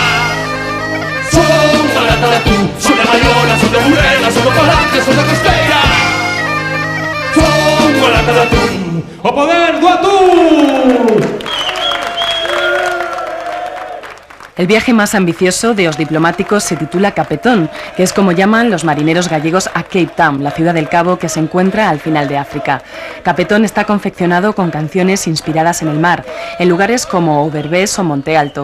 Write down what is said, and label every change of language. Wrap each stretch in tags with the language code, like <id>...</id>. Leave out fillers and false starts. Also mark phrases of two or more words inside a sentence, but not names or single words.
<gl>Son a lata de atún. Son de Bayona, son de Burela, son de Palantes, son de Costeira. Son a lata de atún. O poder do atún.</gl> <es>El viaje más ambicioso de los diplomáticos se titula Capetón, que es como llaman los marineros gallegos a Cape Town, la ciudad del Cabo que se encuentra al final de África. Capetón está confeccionado con canciones inspiradas en el mar, en lugares como Oberbés o Monte Alto.</es>